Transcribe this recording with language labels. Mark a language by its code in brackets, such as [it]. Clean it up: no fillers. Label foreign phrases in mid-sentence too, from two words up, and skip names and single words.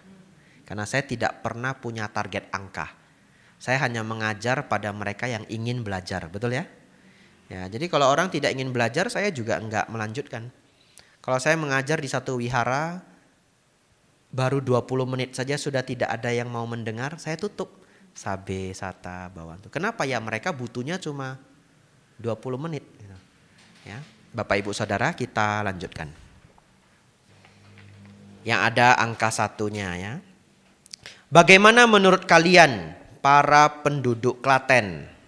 [id] Karena saya tidak pernah punya target angka. Saya hanya mengajar pada mereka yang ingin belajar, betul ya? Ya, jadi kalau orang tidak ingin belajar, saya juga enggak melanjutkan. Kalau saya mengajar di satu wihara, baru 20 menit saja sudah tidak ada yang mau mendengar, saya tutup. [pi] Sabe, sata, bawantu. [id] Kenapa ya? Mereka butuhnya cuma 20 menit. Ya, Bapak Ibu Saudara, kita lanjutkan. Yang ada angka 1-nya ya. Bagaimana menurut kalian para penduduk Klaten?